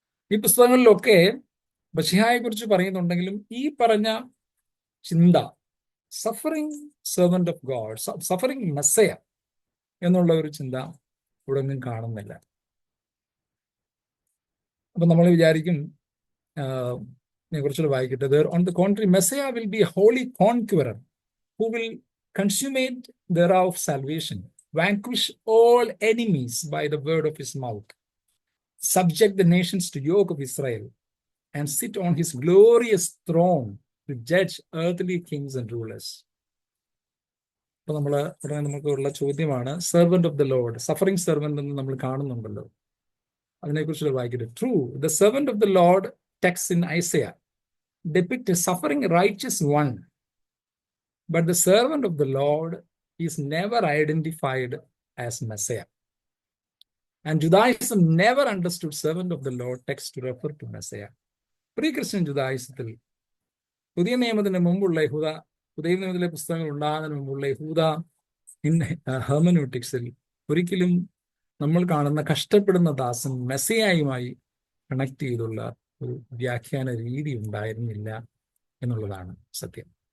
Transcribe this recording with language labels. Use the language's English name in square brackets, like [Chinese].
[Malayalam] ഈ പുസ്തകങ്ങളിലൊക്കെ മെസ്സിയായെ കുറിച്ച് പറയുന്നുണ്ടെങ്കിലും ഈ പറഞ്ഞ ചിന്ത, suffering servant of God, suffering Messiah എന്നുള്ള ഒരു ചിന്ത ഇവിടെ ഒന്നും കാണുന്നില്ല. അപ്പൊ നമ്മൾ വിചാരിക്കും, കുറച്ചുകൂടെ വായിക്കട്ടെ. [English] On the contrary Messiah will be a holy conqueror who will consummate the era of salvation, vanquish all enemies by the word of his mouth, subject the nations to yoke of Israel, and sit on his glorious throne to judge earthly kings and rulers. [Malayalam] അപ്പൊ നമുക്കുള്ള ചോദ്യമാണ്, servant of the Lord, suffering servant എന്ന് നമ്മൾ കാണുന്നുണ്ടല്ലോ, അതിനെക്കുറിച്ച് വായിക്കട്ടെ. [English] True, the servant of the Lord text in Isaiah depict a suffering righteous one, but the servant of the Lord is never identified as Messiah. And Judaism never understood servant of the Lord text to refer to Messiah. Pre-Christian Judaism, [Malayalam] പുതിയ നിയമത്തിന് മുമ്പുള്ള യഹൂദ, പുതിയ നിയമത്തിലെ പുസ്തകങ്ങൾ ഉണ്ടാകുന്നതിന് മുമ്പുള്ള യഹൂദ ഹെർമനൂട്ടിക്സിൽ ഒരിക്കലും നമ്മൾ കാണുന്ന കഷ്ടപ്പെടുന്ന ദാസൻ മെസ്സിയായുമായി കണക്ട് ചെയ്തുള്ള ഒരു വ്യാഖ്യാന രീതി ഉണ്ടായിരുന്നില്ല എന്നുള്ളതാണ് സത്യം.